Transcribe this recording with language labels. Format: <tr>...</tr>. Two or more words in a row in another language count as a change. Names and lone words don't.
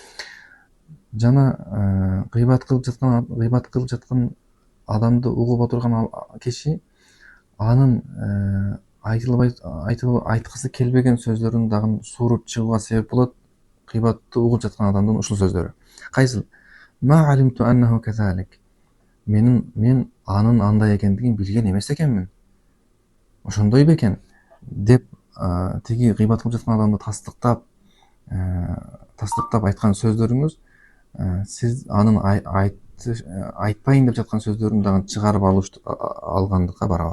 <ky>Жана гыйбат кылып жаткан адамды угуп отурган киши анын айткысы келбеген сөздөрүн дагы suurуп чыгууга себеп болот. Гыйбатты угуп жаткан адамдын ушул сөздөрү. Кайсыл?</ky> <ar>ما علمت أنه كذلك.</ar> <ky>Мен анын андай экендигин билген эмес экенмин. Ошондой бекен деп тиги гыйбат кылып жаткан адамды тастыктап айткан сөздөрүңүз, сиз анын айтпайын деп жаткан сөздөрүн дагы чыгарып алгандыкка барабар.</ky>